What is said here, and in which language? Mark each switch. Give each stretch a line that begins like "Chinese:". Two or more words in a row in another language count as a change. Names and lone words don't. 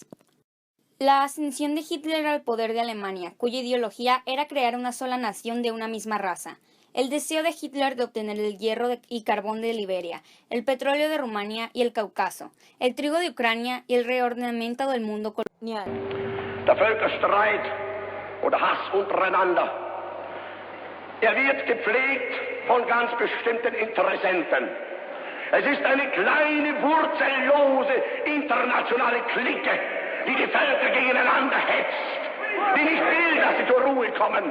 Spanish: La ascensión de Hitler al poder de Alemania, cuya ideología era crear una sola nación de una misma raza. El deseo de Hitler de obtener el hierro y carbón de Liberia, el petróleo de Rumania y el Cáucaso, el trigo de Ucrania y el reordenamiento del mundo colonial.
German: Der Völkerstreit und der Hass untereinander, wird gepflegt von ganz bestimmten Interessenten. Es ist eine kleine, wurzellose internationale Clique, die die Völker gegeneinander hetzt, die nicht will, dass sie zur Ruhe kommen.